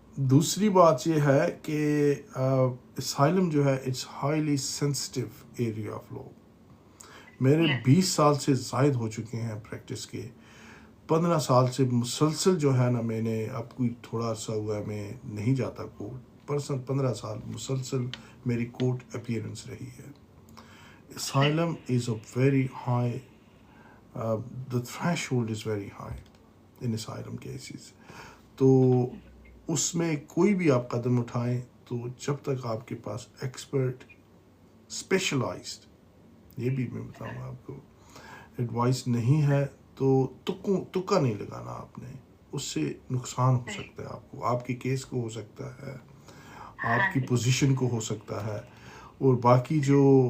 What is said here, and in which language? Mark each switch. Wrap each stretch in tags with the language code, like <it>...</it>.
<ur>دوسری بات یہ ہے کہ اسائلم جو ہے</ur> <en>It's highly sensitive area of law.</en> <ur>میرے 20 سال سے زائد ہو چکے ہیں پریکٹس کے. 15 سال سے مسلسل جو ہے نا, میں نے اب کوئی تھوڑا عرصہ ہوا ہے میں نہیں جاتا کورٹ. 15 سال مسلسل میری کورٹ اپیئرنس رہی ہے.</ur> <en>Asylum is a very high, the threshold is very high in asylum cases.</en> <ur>تو اس میں کوئی بھی آپ قدم اٹھائیں تو جب تک آپ کے پاس ایکسپرٹ اسپیشلائزڈ، یہ بھی میں بتاؤں گا آپ کو، ایڈوائس نہیں ہے تو تکا نہیں لگانا آپ نے، اس سے نقصان ہو سکتا ہے آپ کو، آپ کے کیس کو ہو سکتا ہے، آپ کی پوزیشن کو ہو سکتا ہے، اور باقی جو</ur>